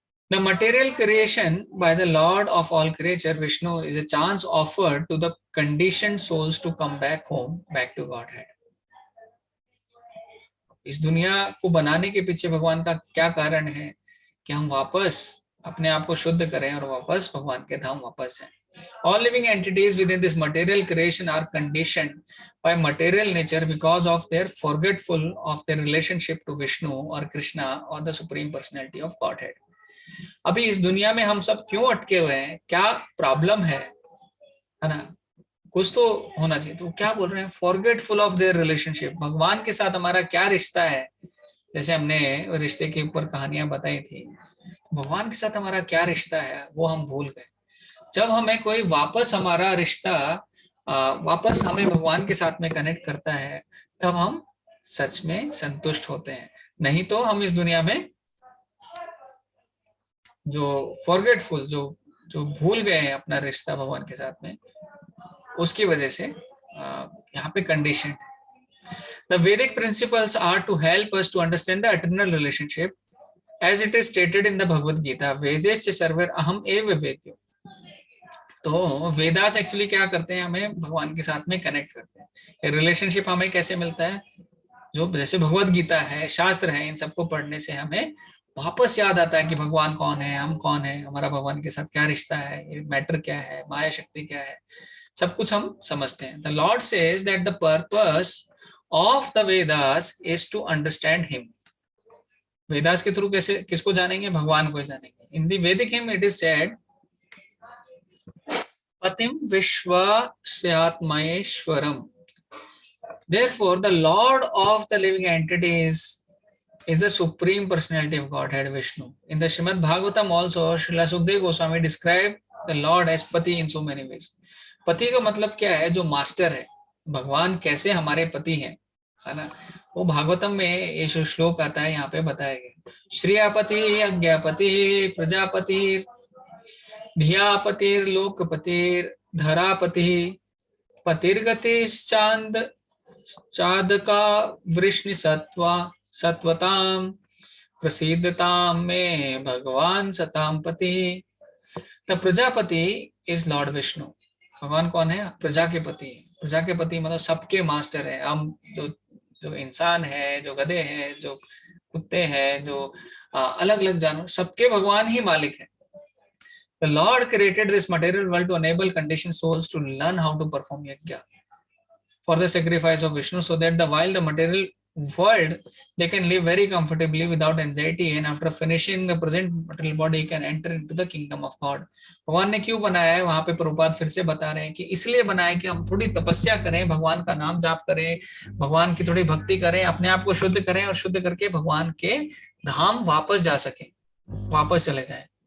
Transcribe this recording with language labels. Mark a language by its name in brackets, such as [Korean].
[English] The material creation by the Lord of all creature, Vishnu, is a chance offered to the conditioned souls to come back home, back to Godhead. [Hindi] इस दुनिया को बनाने के पीछे भगवान का क्या कारण है कि हम वापस अपने आप को शुद्ध करें और वापस भगवान के धाम वापस जाएं। [English] All living entities within this material creation are conditioned by material nature because of their forgetful of their relationship to Vishnu or Krishna or the Supreme Personality of Godhead. [Hindi] अभी इस दुनिया में हम सब क्यों अटके हुए हैं? क्या प्रॉब्लम है ना? कुछ तो होना चाहिए। तो क्या बोल रहे हैं? [English] forgetful of their relationship, [Hindi] भगवान के साथ हमारा क्या रिश्ता है। जैसे हमने रिश्ते के ऊपर कहानियां बताई थी, भगवान के साथ हमारा क्या रिश्ता है वो हम भूल गए। जब हमें कोई वापस हमारा रिश्ता वापस हमें भगवान के साथ में कनेक्ट करता है, तब हम सच में संतुष्ट होते हैं। नहीं तो हम इस दुनिया में जो फॉरगेटफुल, जो भूल गए हैं अपना रिश्ता भगवान के साथ में, उसकी वजह से यहाँ पे condition. [English] The Vedic principles are to help us to understand the eternal relationship as it is stated in the Bhagavad Gita. [Sanskrit] Vedescha sarver aham eva vedyo. [Hindi] तो वेदास एक्चुअली क्या करते हैं, हमें भगवान के साथ में कनेक्ट करते हैं। ये रिलेशनशिप हमें कैसे मिलता है, जो जैसे भगवत गीता है, शास्त्र है, इन सबको पढ़ने से हमें वापस याद आता है कि भगवान कौन है, हम कौन है, हमारा भगवान के साथ क्या रिश्ता है, ये मैटर क्या है, माया शक्ति क्या है, सब कुछ हम समझते हैं। [English] The Lord says that the purpose of the Vedas is to understand him. [Hindi] Vedas के थ्रू कैसे किसको जानेंगे, भगवान को जानेंगे। [English] in the Vedic hymn it is said [Sanskrit] पतिम विश्वास्यात्मैश्वरम। [English] Therefore, the Lord of the living entities is the Supreme Personality of Godhead, Vishnu. In the Srimad Bhagavatam also, Srila Sukdev Goswami described the Lord as Pati in so many ways. [Hindi] पति का मतलब क्या है, जो master है। भगवान कैसे हमारे पति हैं, है ना, वो भागवतम में ये जो श्लोक आता है यहाँ पे बताया गया। [Sanskrit] श्रियापति अज्ञापति प्रजापति धियापतिर लोकपतिर धरापति पतिर्गतिश्चांद चादका वृष्णि सत्वताम प्रसिद्धताम में भगवान सताम पति। [English] The Prajapati is Lord Vishnu. [Hindi] भगवान कौन है, प्रजा के पति। प्रजा के पति मतलब सबके मास्टर है। हम जो इंसान है, जो गधे हैं, जो कुत्ते हैं, जो अलग अलग जानवर, सबके भगवान ही मालिक है। [English] The Lord created this material world to enable conditioned souls to learn how to perform yajna for the sacrifice of Vishnu, so that while the material world they can live very comfortably without anxiety, and after finishing the present material body can enter into the kingdom of God. [Hindi] भगवान ने क्यों बनाया है, वहां पे प्रभुपाद फिर से बता रहे हैं कि इसलिए बनाया कि हम थोड़ी तपस्या करें, भगवान का नाम जाप करें, भगवान की थोड़ी भक्ति करें, अपने आप को शुद्ध करें और शुद्ध करके भगवान के धाम वापस जा सकें, वापस चले जाएं।